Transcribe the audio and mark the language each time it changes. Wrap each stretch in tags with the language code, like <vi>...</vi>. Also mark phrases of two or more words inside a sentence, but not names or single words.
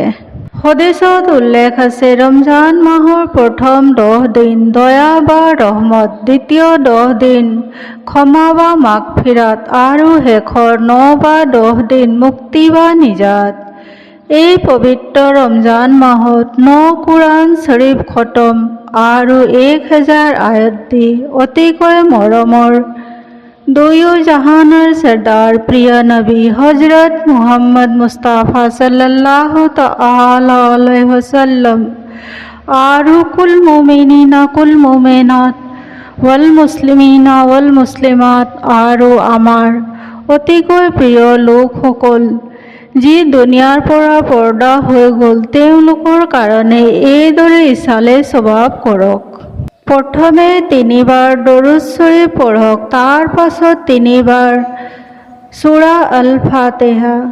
<as>হাদিছত উল্লেখ আছে, ৰমজান মাহৰ প্ৰথম 10 দিন দয়া বা ৰহমত, দ্বিতীয় 10 দিন ক্ষমা বা মাগফিৰাত আৰু শেষৰ 9 বা 10 দিন মুক্তি বা নিজাত। এই পবিত্ৰ ৰমজান মাহত 9 কুৰাণ শ্বৰীফ খতম আৰু 1000 আয়াত দি অতিকৈ মৰমৰ দুয়ো জাহানৰ সৰ্দাৰ প্ৰিয় নবী হযৰত মুহাম্মদ মুস্তাফা</as> <ar>صلى الله تعالى عليه وسلم</ar> <as>আৰু</as> <ar>كل المؤمنين كل المؤمنات والمسلمين والمسلمات</ar> <as>আৰু আমাৰ অতিকৈ প্ৰিয় লোকসকল যি দুনিয়াৰ পৰা পৰ্দা হৈ গ'ল তেওঁলোকৰ কাৰণে এইদৰে ইছালে স্বভাৱ কৰক। প্ৰথমে 3 বাৰ দৰুদ শৰীফ পঢ়ক, তাৰ পাছত 3 বাৰ সূৰা আল-ফাতিহা।</as>